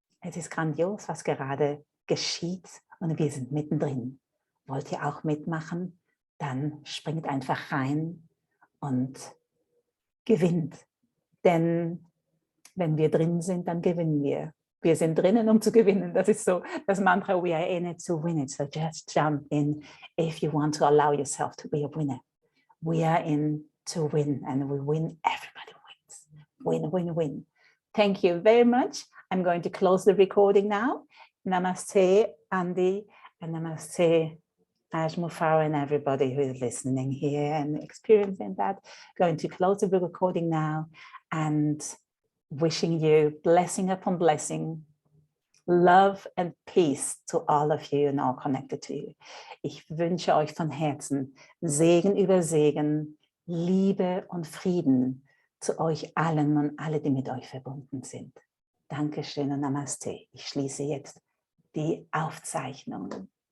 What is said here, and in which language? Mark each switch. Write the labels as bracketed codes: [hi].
[de] Es ist grandios, was gerade geschieht und wir sind mittendrin. Wollt ihr auch mitmachen? Dann springt einfach rein und gewinnt. Denn wenn wir drin sind, dann gewinnen wir. Wir sind drinnen, um zu gewinnen. Das ist so das Mantra, [en] we are in it to win it. So just jump in if you want to allow yourself to be a winner. We are in to win and we win, everybody wins. Win, win, win. Thank you very much. I'm going to close the recording now. Namaste, Andy, and namaste, Mufareh, and everybody who is listening here and experiencing that. Going to close the recording now and wishing you blessing upon blessing, love and peace to all of you and all connected to you. [de] Ich wünsche euch von Herzen Segen über Segen, Liebe und Frieden zu euch allen und alle, die mit euch verbunden sind. Dankeschön und Namaste. Ich schließe jetzt die Aufzeichnung.